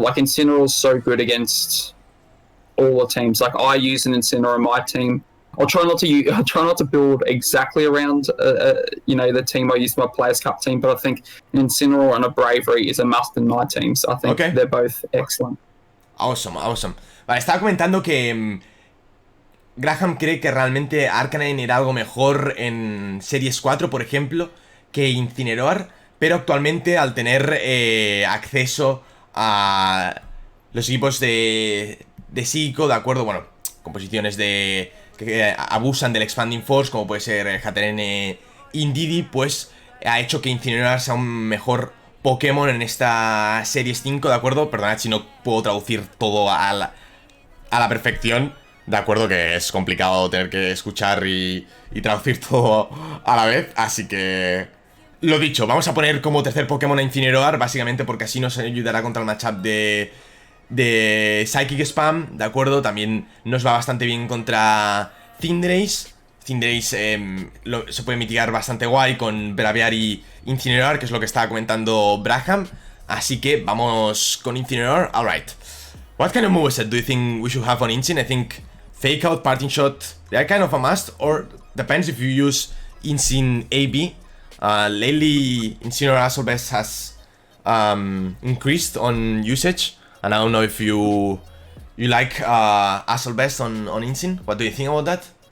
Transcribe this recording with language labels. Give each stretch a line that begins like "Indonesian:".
English: Like, Incineroar is so good against all the teams. Like, I use an Incineroar in my team. I'll try not to build exactly around, you know, the team I use my Players Cup team, but I think an Incineroar and a Braviary is a must in my team. So I think they're both excellent. Awesome, awesome.
Spanish: Vale, estaba comentando que Graham cree que realmente Arcanine era algo mejor en Series 4, por ejemplo, que Incineroar, pero actualmente al tener acceso a los equipos de psico, ¿de acuerdo? Bueno, composiciones que abusan del Expanding Force, como puede ser Haterene Indeedee, pues ha hecho que Incineroar sea un mejor Pokémon en esta Series 5, ¿de acuerdo? Perdonad si no puedo traducir todo a la perfección, de acuerdo, que es complicado tener que escuchar y traducir todo a la vez, así que... Lo dicho, vamos a poner como tercer Pokémon a Incineroar, básicamente porque así nos ayudará contra el matchup de Psychic Spam, ¿de acuerdo? También nos va bastante bien contra Cinderace. Cinderace se puede mitigar bastante guay con Braviary y Incineroar, que es lo que estaba comentando Braham. Así que vamos con Incineroar.
English: Alright. What kind of moveset do you think we should have on Incin? I think Fake Out, Parting Shot, they are kind of a must, or depends if you use Incin AB. Lately, Incineroar Assault has increased on usage, and I don't know if you like Assault on Incin. What do you think about that?